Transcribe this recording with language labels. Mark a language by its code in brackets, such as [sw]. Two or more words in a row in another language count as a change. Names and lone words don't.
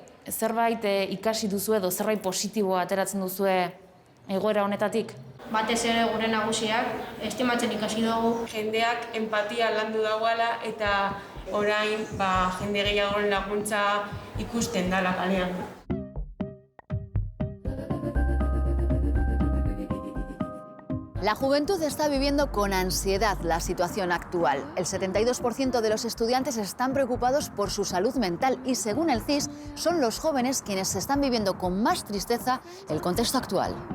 [eu] Zerbait ikasi duzu edo zerbait positiboa ateratzen duzue egoera honetatik? Batez ere gure nagusiak estimatzen ikasi dugu. Jendeak empatia landu dagoela eta orain jende gehiagoren laguntza ikusten dela kalean. [es] La juventud está viviendo con ansiedad la situación actual. El 72% de los estudiantes están preocupados por su salud mental y, según el CIS, son los jóvenes quienes están viviendo con más tristeza el contexto actual.